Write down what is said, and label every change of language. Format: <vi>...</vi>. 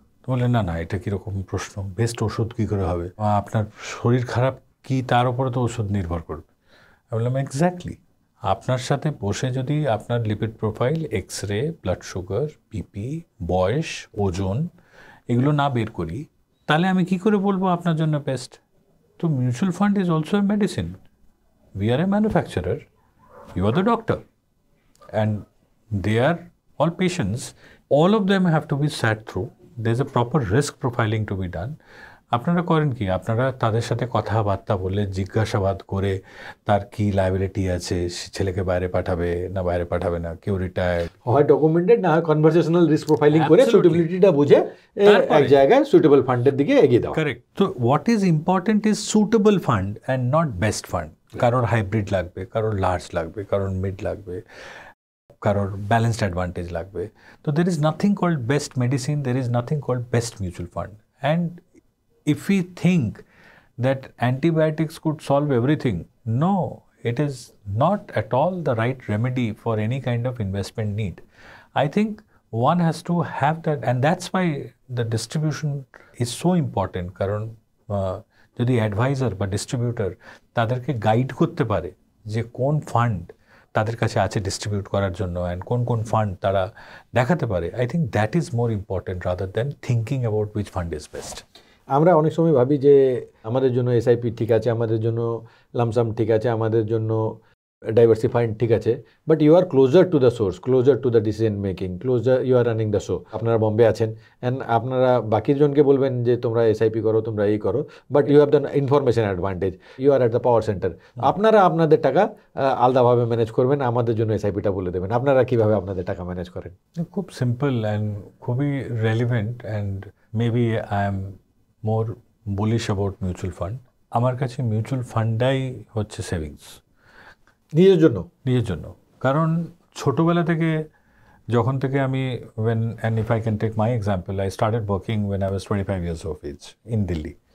<bn>তো বলে না এটা কীরকম প্রশ্ন, বেস্ট ওষুধ কী করে হবে? আপনার শরীর খারাপ কি তার উপরে তো ওষুধ নির্ভর করবে। আমি বললাম এক্স্যাক্টলি, আপনার সাথে বসে যদি আপনার lipid profile, X ray, blood sugar, BP, বয়স, ওজন এগুলো না বের করি, তাহলে আমি কি করে বলবো আপনার জন্য বেস্ট?</bn> <en>তো mutual fund is also a medicine. We are a manufacturer, you are the doctor, and they are all patients. All of them have to be sat through. There's a proper risk profiling to be done.</en> <bn>আপনারা করেন কি? আপনারা তাদের সাথে কথাবার্তা বলে জিজ্ঞাসাবাদ করে তার কি লায়াবিলিটি আছে, ছেলেকে বাইরে পাঠাবে না বাইরে পাঠাবে না, কেউ রিটায়ার্ড, হয় ডকুমেন্টেড, না হয় কনভারসেশনাল রিস্ক প্রোফাইলিং করে সুটেবিলিটিটা বুঝে এক জায়গায় সুটেবল ফান্ডের দিকে এগিয়ে দাও।</bn> <en>Correct. তো what is important is suitable fund and not best fund.</en> <bn>কারোর হাইব্রিড লাগবে, কারোর লার্জ লাগবে, কারোর মিড লাগবে, কারোর ব্যালেন্সড অ্যাডভান্টেজ লাগবে।</bn> <en>তো there is nothing called best medicine, there is nothing called best mutual fund. And if we think that antibiotics could solve everything, no, it is not at all the right remedy for any kind of investment need. I think one has to have that, and that's why the distribution is so important.</en> <bn>কারণ যদি adviser বা distributor তাদেরকে guide করতে পারে যে কোন fund তাদের কাছে আছে ডিস্ট্রিবিউট করার জন্য, অ্যান্ড কোন কোন ফান্ড তারা দেখাতে পারে,</bn> <en>I think that is more important rather than thinking about which fund is best.</en> <bn>আমরা অনেক সময় ভাবি যে আমাদের জন্য এসআইপি ঠিক আছে, আমাদের জন্য লামসাম ঠিক আছে, আমাদের জন্য ডাইভার্সিফাইড ঠিক আছে,</bn> <en>But you are closer to the source, closer to the decision making, closer, you are running the show.</en> <bn>আপনারা বম্বে আছেন অ্যান্ড আপনারা বাকি জনকে বলবেন যে তোমরা এসআইপি করো, তোমরা এই করো,</bn> <en>But you have the information advantage, you are at the power centre.</en> <bn>আপনারা আপনাদের টাকা আলাদাভাবে ম্যানেজ করবেন, আমাদের জন্য এসআইপিটা বলে দেবেন। আপনারা কীভাবে আপনাদের টাকা ম্যানেজ করেন? খুব সিম্পল অ্যান্ড খুবই relevant,</bn> <en>And maybe I am more bullish about mutual fund.</en> <bn>আমার কাছে মিউচুয়াল ফান্ডটাই হচ্ছে সেভিংস নিজের জন্য। কারণ ছোটোবেলা থেকে যখন থেকে আমি</bn> <en>and if I can take my example, I started working when I was 25 years of age in Delhi.</en>